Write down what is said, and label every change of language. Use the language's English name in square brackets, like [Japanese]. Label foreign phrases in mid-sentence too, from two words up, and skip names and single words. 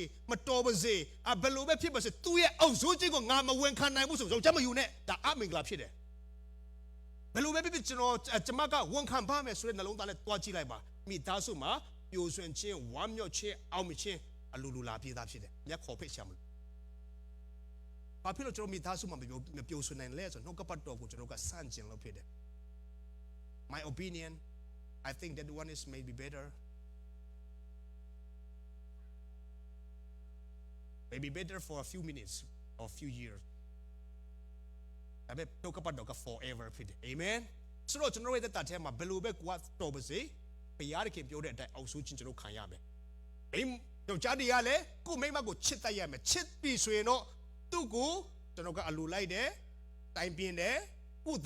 [Burmese] မတော်ပါစေဘယ်လိုပဲဖြစ်ပါစေသူ့ရဲ့အောက်ဆိုးခြင်းကိုငါမဝန်ခံနိုင်ဘူးဆိုယောက်ျားမယူနဲ့ဒါအမင်္ဂလာဖြစ်တယ်ဘယ်လိုပဲဖြစ်ကျွန်မကဝန်ခံပါမယ်ဆိုတဲ့နှလုံးသားနဲ့တွားကြည့်လိုက်ပါမိသားစုမှာပျိုးရွှင်ခြင်းဝမ်းမြောက်ခြင်းအောင်မြင်ခြင်းအလိုလိုလာပြေးသားဖြစ်တယ်မြတ်ခေါ်ဖိတ်ချမလို့ဘာဖြစ်လို့ကျွန်တော်မိသားစုမှာမပျိုးရွှင်နိုင်လဲဆိုတော့နှုတ်ကပတ်တော်ကိုကျွန်တော်ကစန့်ကျင်လို့ဖြစ်တယ် [English] My opinion I think that one is maybe better for a few minutes or a few years [Burmese] ဒါပေမဲ့နှုတ်ကပတ်တော်က forever ဖြစ်တယ် Amen ဆိုတော့ကျွန်တော်ရဲ့တက်တာထဲမှာဘယ်လိုပဲကိုကတော်ပါစေ ဘုရားသခင်ပြောတဲ့အတိုင်းအောက်ဆိုးခြင်းကျွန်တော်ခံရမယ်။ယောက်ျားတွေကလည်းကိုမိန်းမကိုချစ်တတ်ရမယ်။ချစ်ပြီဆိုရင်တော့သူ့ကိုကျွန်တော်ကအလိုလိုက်တယ်တိုင်ပြင်းတယ်ကိုယ်သ